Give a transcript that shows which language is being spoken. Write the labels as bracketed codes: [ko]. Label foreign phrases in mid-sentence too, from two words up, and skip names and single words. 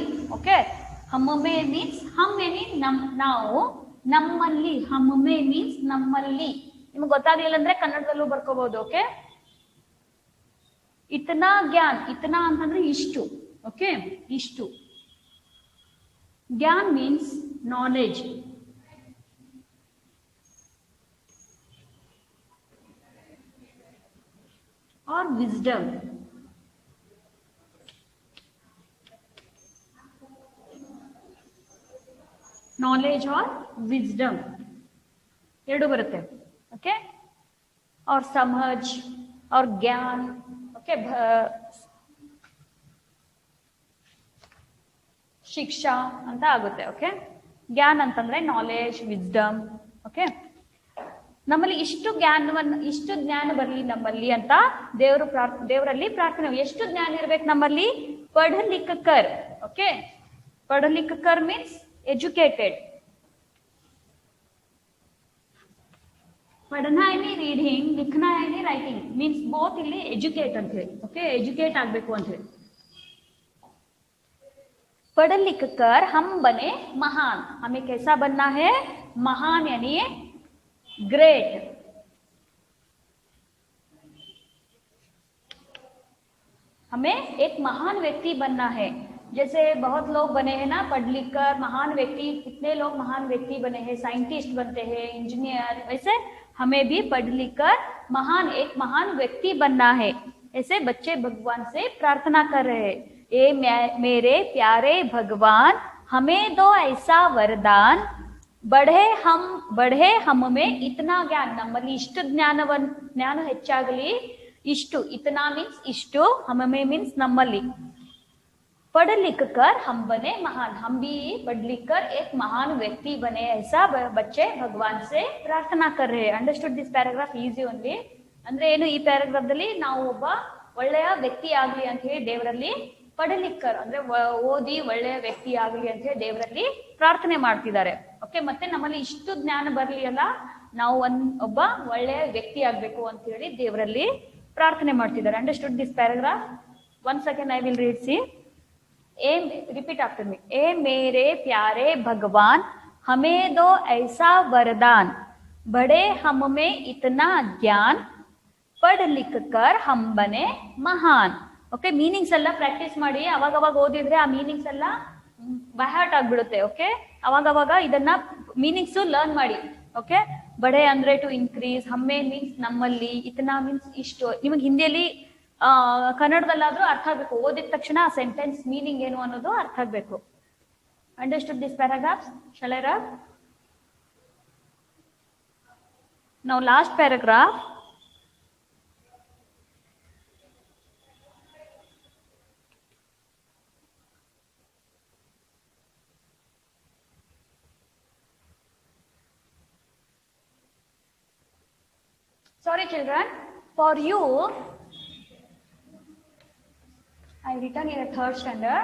[kn] ಓಕೆ, ಹಮ್ಮೆ ಮೀನ್ಸ್ [hi] हम यानी [kn] ನಾವು, ನಮ್ಮಲ್ಲಿ. ಹಮ್ಮೆ ಮೀನ್ಸ್ ನಮ್ಮಲ್ಲಿ. ನಿಮ್ಗೆ ಗೊತ್ತಾಗ್ಲಿಲ್ಲ ಅಂದ್ರೆ ಕನ್ನಡದಲ್ಲೂ ಬರ್ಕೋಬಹುದು. ಓಕೆ, [hi] इतना ज्ञान, [kn] ಇತನಾ ಅಂತಂದ್ರೆ ಇಷ್ಟು. ಓಕೆ, ಇಷ್ಟು. [en] ज्ञान means knowledge. और wisdom. knowledge और wisdom [kn] ಎರಡು ಬರುತ್ತೆ. [hi] ओके, और समझ और ज्ञान. ओके, [kn] ಶಿಕ್ಷಾ ಅಂತ ಆಗುತ್ತೆ. ಓಕೆ, ಜ್ಞಾನ ಅಂತಂದ್ರೆ [en] knowledge, wisdom. [kn] ಓಕೆ, ನಮ್ಮಲ್ಲಿ ಇಷ್ಟು ಜ್ಞಾನ ಬರಲಿ ನಮ್ಮಲ್ಲಿ ಅಂತ ದೇವರಲ್ಲಿ ಪ್ರಾರ್ಥನೆ. ಎಷ್ಟು ಜ್ಞಾನ ಇರ್ಬೇಕು ನಮ್ಮಲ್ಲಿ? [hi] पढ़ लिख कर. [kn] ಓಕೆ, [hi] पढ़ लिख कर [en] means educated. [hi] पढ़ना यानी [kn] ರೀಡಿಂಗ್, [hi] लिखना यानी [en] writing means both [kn] ಇಲ್ಲಿ ಎಜುಕೇಟ್ ಅಂತ ಹೇಳಿ. ಓಕೆ, ಎಜುಕೇಟ್ ಆಗ್ಬೇಕು ಅಂತ ಹೇಳಿ. [hi] पढ़ लिख कर हम बने महान. हमें कैसा बनना है? महान यानी ग्रेट. हमें एक महान व्यक्ति बनना है. जैसे बहुत लोग बने हैं ना पढ़ लिख कर महान व्यक्ति. कितने लोग महान व्यक्ति बने हैं, साइंटिस्ट बनते हैं, इंजीनियर. वैसे हमें भी पढ़ लिख कर एक महान व्यक्ति बनना है. ऐसे बच्चे भगवान से प्रार्थना कर रहे हैं. ए मेरे प्यारे भगवान, हमें दो ऐसा वरदान, बढ़े हम में इतना ज्ञान. [kn] ನಮ್ಮಲ್ಲಿ ಇಷ್ಟು ಜ್ಞಾನ ಹೆಚ್ಚಾಗಲಿ. ಇಷ್ಟು, ಇತನಾ ಮೀನ್ಸ್ ಇಷ್ಟು, ಹಮಮೆ ಮೀನ್ಸ್ ನಮ್ಮಲ್ಲಿ. [hi] पढ़ लिख कर हम बने महान, हम भी पढ़ लिख कर एक महान व्यक्ति बने, ऐसा बच्चे भगवान से प्रार्थना कर रहे हैं. [en] Understood this paragraph easy only. [kn] ಅಂದ್ರೆ ಏನು, ಈ ಪ್ಯಾರಾಗ್ರಾಫ್ದಲ್ಲಿ ನಾವು ಒಬ್ಬ ಒಳ್ಳೆಯ ವ್ಯಕ್ತಿ ಆಗ್ಲಿ ಅಂತ ಹೇಳಿ ದೇವರಲ್ಲಿ ಪಡಲಿಕ್ಕರ್ ಅಂದ್ರೆ ಓದಿ ಒಳ್ಳೆಯ ವ್ಯಕ್ತಿ ಆಗ್ಲಿ ಅಂತ ಹೇಳಿ ದೇವರಲ್ಲಿ ಪ್ರಾರ್ಥನೆ ಮಾಡ್ತಿದ್ದಾರೆ. ಓಕೆ, ಮತ್ತೆ ನಮ್ಮಲ್ಲಿ ಇಷ್ಟು ಜ್ಞಾನ ಬರ್ಲಿ ಅಲ್ಲ, ನಾವು ಒಬ್ಬ ಒಳ್ಳೆಯ ವ್ಯಕ್ತಿ ಆಗ್ಬೇಕು ಅಂತ ಹೇಳಿ ದೇವರಲ್ಲಿ ಪ್ರಾರ್ಥನೆ ಮಾಡ್ತಿದ್ದಾರೆ. [en] Understood this paragraph? One second, I will read. See, Repeat after me. [hi] ए मेरे प्यारे भगवान, हमें दो ऐसा वरदान, बड़े हम में इतना ज्ञान, पढ़ लिख कर हम बने महान. [kn] ಓಕೆ, ಮೀನಿಂಗ್ಸ್ ಎಲ್ಲ ಪ್ರಾಕ್ಟೀಸ್ ಮಾಡಿ. ಅವಾಗ ಓದಿದ್ರೆ ಆ ಮೀನಿಂಗ್ಸ್ ಎಲ್ಲ [en] by heart [kn] ಆಗ್ಬಿಡುತ್ತೆ. ಓಕೆ, ಅವಾಗ ಇದನ್ನ [en] meanings learn [kn] ಮಾಡಿ. ಓಕೆ, ಬಡೆ ಅಂದ್ರೆ [en] to increase, [kn] ಹಮ್ಮೆ ಮೀನ್ಸ್ ನಮ್ಮಲ್ಲಿ, ಇತನಾ ಮೀನ್ಸ್ ಇಷ್ಟು. ನಿಮಗೆ ಹಿಂದಿಯಲ್ಲಿ ಕನ್ನಡದಲ್ಲಾದ್ರೂ ಅರ್ಥ ಆಗ್ಬೇಕು. ಓದಿದ ತಕ್ಷಣ ಆ [en] sentence meaning [kn] ಏನು ಅನ್ನೋದು ಅರ್ಥ ಆಗ್ಬೇಕು. [en] Understood this paragraphs? Shall I rub? Now last paragraph. Sorry children, for you I written in a third standard.